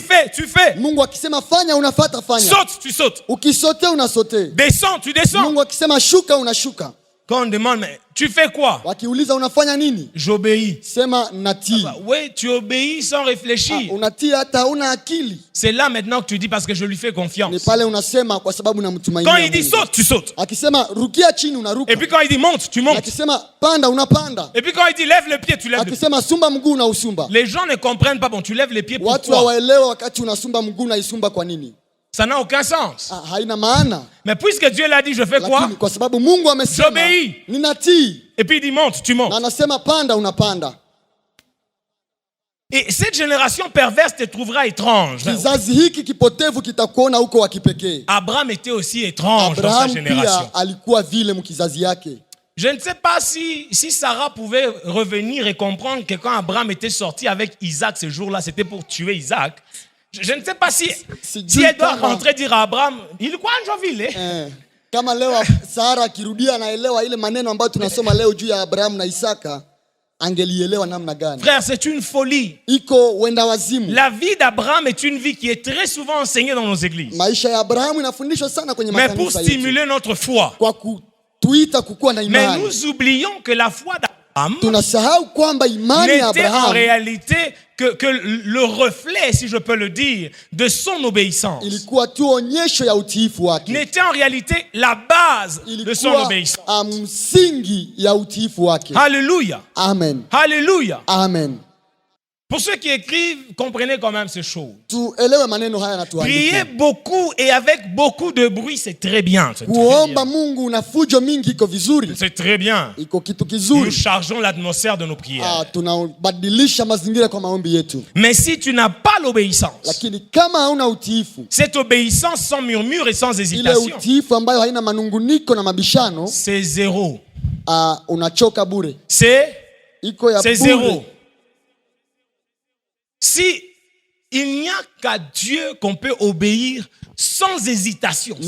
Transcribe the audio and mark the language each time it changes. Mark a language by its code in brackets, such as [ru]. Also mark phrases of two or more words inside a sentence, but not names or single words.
[sw] manunguniko. [fr] fais, tu fais. [sw] Mungu akisema fanya unafata fanya. [fr] Saute, tu sautes. [sw] Ukisote unasote. [fr] Descends, tu descends. [sw] Mungu akisema shuka unashuka. [fr] Quand on demande, mais tu fais quoi? [sw] Wakiuliza unafanya nini? [fr] J'obéis. [sw] Sema natii. [fr] Oui, tu obéis sans réfléchir. [sw] Unatii hata hauna akili. [fr] C'est là maintenant que tu dis parce que je lui fais [sw] Ni [fr] confiance. [sw] pale unasema kwa sababu [fr] Quand [sw] namtumainia [fr] il dit [sw] Mungu. [fr] saute, tu sautes. [sw] Akisema rukia chini unaruka. [fr] Et puis quand il dit monte, tu montes. [sw] Akisema panda unapanda. [fr] Et puis quand il dit lève le pied, tu lèves le pied. [sw] Akisema sumba mguu unausumba. [fr] Les gens ne comprennent pas. Bon, tu lèves les pieds, [sw] Watu [fr] pourquoi? [sw] hawaelewa wakati unasumba mguu unaisumba kwa nini? [fr] Ça n'a aucun sens. [sw] Haina maana. [fr] Mais puisque Dieu l'a dit, je fais quoi? [sw] Lakini kwa sababu Mungu amesema [fr] J'obéis. [sw] ninatii. [fr] Et puis il dit monte, tu [sw] Na [fr] montes. [sw] anasema panda unapanda. [fr] Et cette génération perverse te trouvera étrange. [sw] Kizazi hiki kipotevu kitakuona huko wa kipekee. [fr] Abraham était aussi étrange dans sa [sw] Abraham [fr] génération. [sw] pia alikuwa vile mkizazi yake. [fr] Je ne sais pas si Sarah pouvait revenir et comprendre que quand Abraham était sorti avec Isaac ce jour-là, c'était pour tuer Isaac. Je ne sais pas si elle doit rentrer dire à Abraham, il quoi vile? [sw] Kama leo Sara akirudia anaelewa ile maneno ambayo tunasoma leo juu ya Abraham na Isaka, angelielewa namna gani? [fr] Frère, c'est une folie. [sw] Iko wenda wazimu. [fr] La vie d'Abraham est une vie qui est très souvent enseignée dans nos églises. [sw] Maisha ya Abrahamu inafundishwa sana kwenye [fr] Mais pour [sw] makanisa yetu. [fr] stimuler notre foi. [sw] Kwa kutuita kukua na [fr] Mais [sw] imani. [fr] nous oublions que la foi d'Abraham [sw] Tunasahau kwamba imani ya [fr] n'était en [sw] Abraham [fr] réalité que le reflet, si je peux le dire, de son obéissance. [sw] ilikuwa tu onyesho ya utiifu wake. [fr] N'était en réalité la base de son [sw] Ilikuwa [fr] obéissance. [sw] msingi ya utiifu wake. [fr] Alléluia. Amen. Alléluia. Amen. Pour ceux qui écrivent, comprenez quand même ces choses. [sw] Tuelewe maneno haya na [fr] Prier [sw] tuandike. [fr] beaucoup et avec beaucoup de bruit, c'est très bien. C'est très [sw] Kuomba [fr] bien. [sw] Mungu na fujo mingi iko vizuri. [fr] C'est très bien. [sw] Iko kitu [fr] Nous [sw] kizuri. [fr] chargeons l'atmosphère de nos prières. [sw] Tunabadilisha mazingira kwa maombi yetu. [fr] Mais si tu n'as pas l'obéissance, [sw] Lakini kama hauna utiifu, [fr] cette obéissance sans murmure et sans [sw] ile [fr] hésitation, [sw] utiifu ambayo haina manunguniko na mabishano, [fr] c'est zéro. [sw] unachoka bure. Iko ya [fr] C'est [sw] bure. [fr] zéro. Si il n'y a qu'à Dieu qu'on peut obéir sans hésitation, [sw] Ni